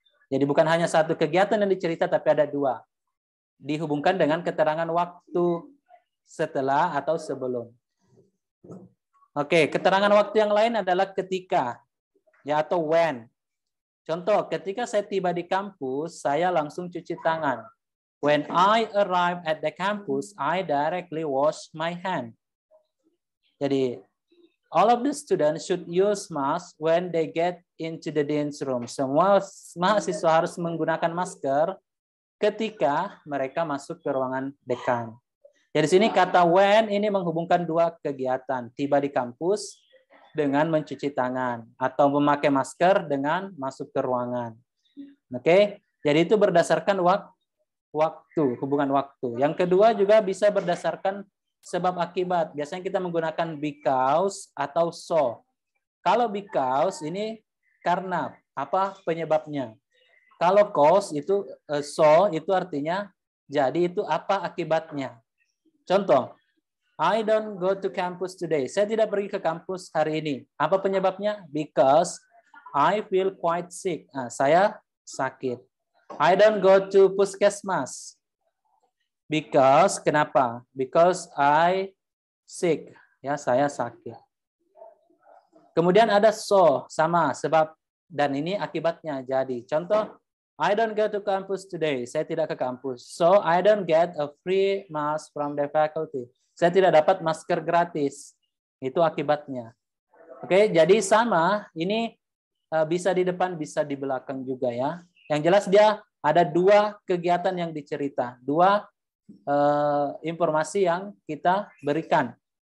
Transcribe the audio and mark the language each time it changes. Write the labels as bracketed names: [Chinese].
[Indonesian] Jadi bukan hanya satu kegiatan yang dicerita tapi ada dua. Dihubungkan dengan keterangan waktu setelah atau sebelum. Oke, keterangan waktu yang lain adalah ketika ya atau when. Contoh, ketika saya tiba di kampus, saya langsung cuci tangan. [English] When I arrive at the campus, I directly wash my hand. Jadi, all of the students should use mask when they get into the dean's room. [Indonesian] Semua mahasiswa harus menggunakan masker ketika mereka masuk ke ruangan dekan. Jadi sini kata when ini menghubungkan dua kegiatan, tiba di kampus dengan mencuci tangan atau memakai masker dengan masuk ke ruangan. Oke, jadi itu berdasarkan waktu, hubungan waktu. Yang kedua juga bisa berdasarkan sebab akibat. Biasanya kita menggunakan because atau so. Kalau because ini karena apa penyebabnya. Kalau cause itu so itu artinya jadi itu apa akibatnya. [English] Contoh, I don't go to campus today. [Indonesian] Saya tidak pergi ke kampus hari ini. Apa penyebabnya? [English] Because I feel quite sick. [Indonesian] Nah, saya sakit. [English] I don't go to puskesmas. Because kenapa? Because I sick. [Indonesian] Ya, saya sakit. Kemudian ada so, sama sebab dan ini akibatnya jadi. [English] Contoh, I don't go to campus today. [Indonesian] Saya tidak ke kampus. [English] So I don't get a free mask from the faculty. [Indonesian] Saya tidak dapat masker gratis. Itu akibatnya. Oke, jadi sama. Ini bisa di depan, bisa di belakang juga ya. Yang jelas dia ada dua kegiatan yang dicerita. Dua informasi yang kita berikan.